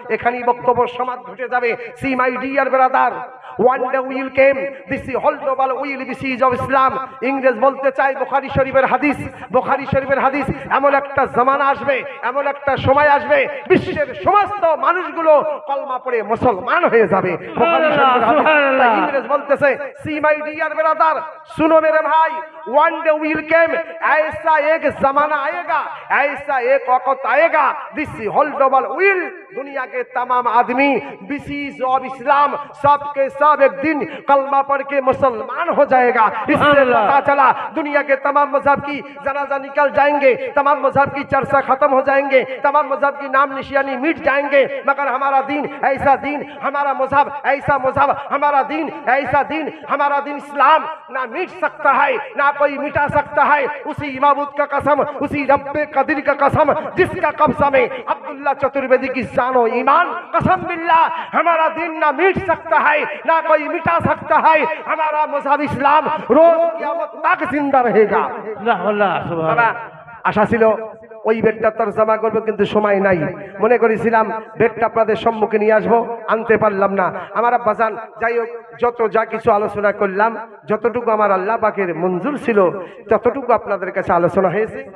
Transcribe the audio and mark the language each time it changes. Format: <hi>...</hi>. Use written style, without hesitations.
<bn>এখানেই বক্তব্য সমাজ ঘটে যাবে।</bn> <en>See my dear brother, one day will came, this whole global will be siege of Islam।</en> <bn>ইংরেজ বলতে চাই বুখারী শরীফের হাদিস, বুখারী শরীফের হাদিস, এমন একটা জামানা আসবে, এমন একটা সময় আসবে, বিশ্বের সমস্ত মানুষগুলো কলমা পড়ে মুসলমান হয়ে যাবে। বুখারী শরীফের হাদিস। তাই ইংরেজ বলতেছে, সি মাই ডিয়ার ব্রাদার,</bn> <hi>सुनो मेरे भाई,</hi> <en>one day will came,</en> <hi>ऐसा एक जमाना आएगा, ऐसा एक वक्त आएगा,</hi> <en>this whole global will,</en> <hi>दुनिया के तमाम आदमी बिसीज ऑफ इस्लाम सब के सब एक दिन कलमा पढ़ के मुसलमान हो जाएगा। इससे पता चला दुनिया के तमाम मजहब की जनाजा निकल जाएंगे, तमाम मजहब की चर्चा खत्म हो जाएंगे, तमाम मजहब की नाम निशानी मिट जाएंगे, मगर हमारा दीन ऐसा दीन, हमारा मजहब ऐसा मजहब, हमारा दीन ऐसा दीन, हमारा दीन इस्लाम ना मिट सकता है, ना कोई मिटा सकता है। उसी इमामुत का कसम, उसी रब्बे कदीर का कसम, जिसका कब्जा में अब्दुल्ला चतुर्वेदी की जानो ईमान, कसम बिल्लाह हमारा दीन ना मिट सकता है, ना कोई मिटा सकता है। हमारा मजहब इस्लाम रोज कियामत तक जिंदा रहेगा। बाबा आशा</hi> <bn>ছিল ওই বেডটা তরজমা করবো, কিন্তু সময় নাই। মনে করেছিলাম বেডটা আপনাদের সম্মুখে নিয়ে আসবো, আনতে পারলাম না। আমার আব্বাজান যাই হোক, যত যা কিছু আলোচনা করলাম, যতটুকু আমার আল্লাহ পাকের মঞ্জুর ছিল ততটুকু আপনাদের কাছে আলোচনা হয়েছে।</bn>